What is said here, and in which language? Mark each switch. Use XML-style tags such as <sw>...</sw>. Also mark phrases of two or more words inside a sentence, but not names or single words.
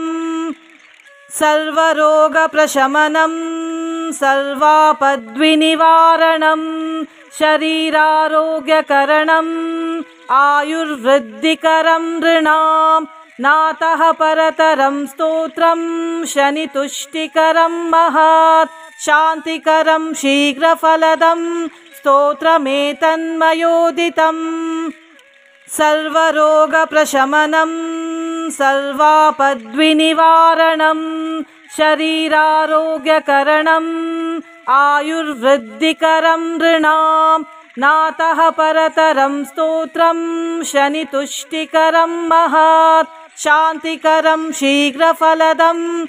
<sa>ಸರ್ವರೋಗ ಪ್ರಶಮನಂ ಸರ್ವಾಪದ್ವಿನಿವಾರಣಂ ಶರೀರಾರೋಗ್ಯಕರಣಂ ಆಯುರ್ವೃದ್ಧಿಕರಂ ನೃಣಾಂ ನಾತಃ ಪರತರಂ ಸ್ತೋತ್ರಂ ಶನಿತುಷ್ಟಿಕರಂ ಮಹಾತ್ ಶಾಂತಿಕರಂ ಶೀಘ್ರಫಲದಂ ಸ್ತೋತ್ರಮೇತನ್ಮಯೋದಿತಂ. सर्वरोगप्रशमनं सर्वापद्विनिवारणं शरीरारोग्यकरणम् आयुर्वृद्धिकरं नृणां नातः परतरं स्तोत्रं शनितुष्टिकरं महात् शान्तिकरं शीघ्रफलदं</sa>